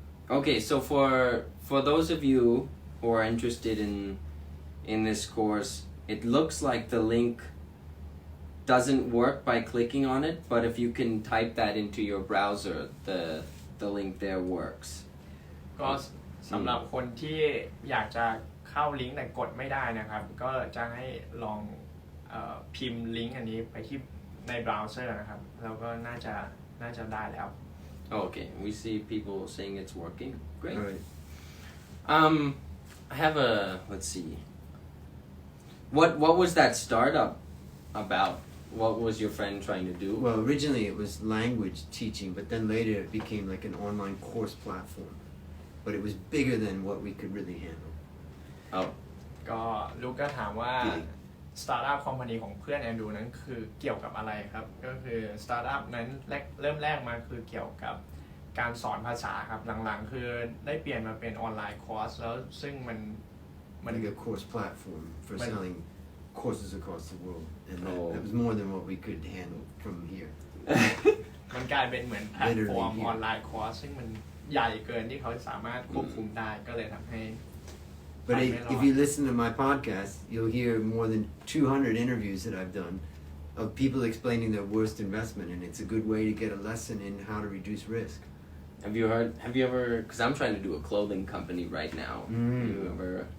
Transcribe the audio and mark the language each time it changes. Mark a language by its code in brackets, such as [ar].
[en] Okay, so for those of you who are interested in this course, it looks like the link doesn't work by clicking on it, but if you can type that into your browser, the link there works. [th] ก็สำหรับคนที่อยากจะเข้าลิงก์แต่กดไม่ได้นะครับก็จะให้ลองพิมพ์ลิงก์อันนี้ไปที่ในเบราว์เซอร์นะครับแล้วก็น่าจะได้แล้ว [en] Okay, we see people saying it's working. Great. All right. I have let's see. What was that startup about? What was your friend trying to do? Well, originally it was language teaching, but then later it became like an online course platform. But it was bigger than what we could really handle. Oh, [th] ก็ลูกก็ถามว่าสตาร์ทอัพคอมพานีของเพื่อนแอนดูนั้นคือเกี่ยวกับอะไรครับก็คือสตาร์ทอัพนั้นเริ่มแรกมาคือเกี่ยวกับการสอนภาษาครับหลังๆคือได้เปลี่ยนมาเป็นออนไลน์คอร์สแล้วซึ่งมัน [en] Like a course platform for selling courses across the world, and that was more than what we could handle from here. [th] มันกลายเป็นเหมือนแพลตฟอร์มออนไลน์คอร์สซึ่งมันใหญ่เกินที่เขาสามารถควบคุมได้ก็เลยทำให้ [en] But if you listen to my podcast, you'll hear more than 200 interviews that I've done of people explaining their worst investment, and it's a good way to get a lesson in how to reduce risk. have you ever, because I'm trying to do a clothing company right now. Have you ever